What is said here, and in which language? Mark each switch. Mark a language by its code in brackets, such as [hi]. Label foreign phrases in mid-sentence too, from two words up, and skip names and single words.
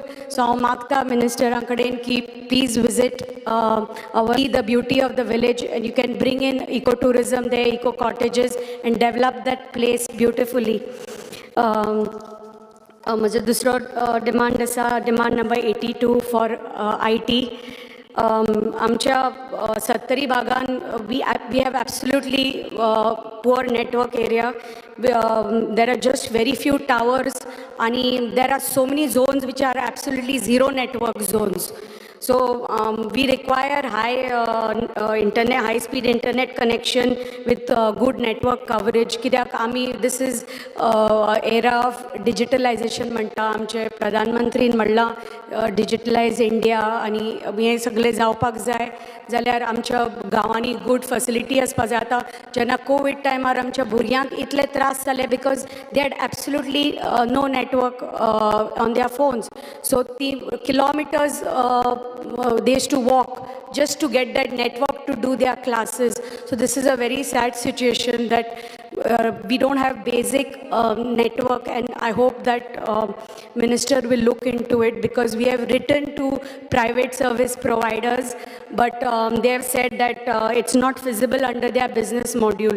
[en] So, Magta Minister Ankadeen ki please visit the beauty of the village, and you can bring in ecotourism there, eco cottages, and develop that place beautifully. [kok] माझा दुसरो demand असा, [en] demand number 82 for IT. [kok] आमच्या 70 भागान [en] we have absolutely poor network area. There are just very few towers, and there are so many zones which are absolutely zero network zones. So we require high-speed internet connection with good network coverage. This is era of digitalization. [kok] आमचे प्रधानमंत्रीन म्हणला [en] digitalize India [kok] आणि हे सगळे जावपाक जाय जाल्यार आमच्या गांवांनी [en] good facility [kok] आसपा जाय. आतां जेन्ना कोविड टायमार आमच्या भुरग्यांक इतले त्रास जाले [en] because they had absolutely no network on their phones. So kilometers they used to walk just to get that network to do their classes. So this is a very sad situation that we don't have basic network, and I hope that Minister will look into it because we have written to private service providers, but they have said that it's not feasible under their business module.